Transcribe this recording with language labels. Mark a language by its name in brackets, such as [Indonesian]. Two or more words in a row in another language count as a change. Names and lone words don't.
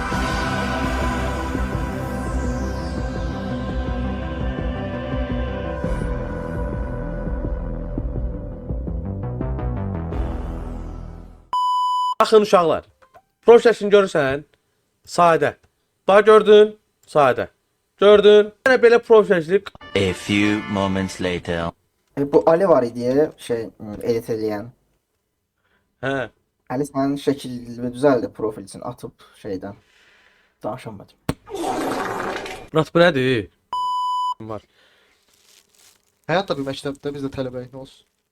[Azerbaijani] Baxın uşaqlar. Prosesini görürsən, sadə. Daha gördün, sadə. Gördün, yəni belə proseslik. [English] A few moments later. [Azerbaijani] Bu Ali var idi edit eləyən. Hə. Ali sənin şəkil düzəldi profil üçün atıb şeydən. Danışamadım. Murat, bu nədir? Var. Həyat da bir məktəbdə, biz də tələbəyik, nə olsun.